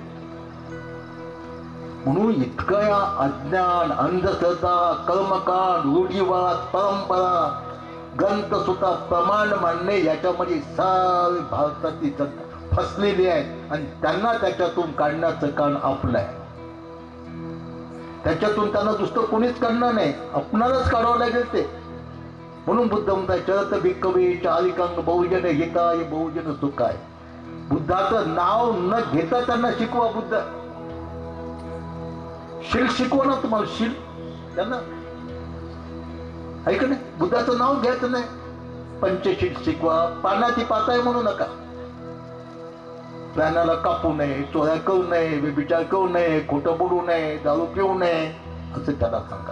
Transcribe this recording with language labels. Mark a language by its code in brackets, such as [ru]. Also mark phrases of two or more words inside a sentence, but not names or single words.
[mr] म्हणून इतकं या अज्ञान, अंधश्रद्धा, कर्मकांड, रूढीवाद, परंपरा, ग्रंथ सुद्धा प्रमाण मानणे याच्यामध्ये सारी भारताची जनता फसलेली आहे. आणि त्यांना त्याच्यातून काढण्याचं काम आपलं आहे. त्याच्यातून त्यांना दुसरं कोणीच काढणार नाही, आपणालाच काढावं लागेल ते. म्हणून बुद्ध म्हणतात [pi] चरत भिक्खवे चारिकांग बहुजन हिताय बहुजन सुखाय. [mr] बुद्धाचं नाव न घेता त्यांना शिकवा. बुद्ध शील शिकवा ना तुम्हाला, शील त्यांना ऐक नाही. बुद्धाचं नाव घ्यायचं नाही, पंचशील शिकवा. पानाची पाताय म्हणू नका, प्राण्याला कापू नये, चोऱ्या करू नये, व्यभिचार करू नये, खोटं बोलू नये, दारू पिऊ नये असं त्याला सांगा.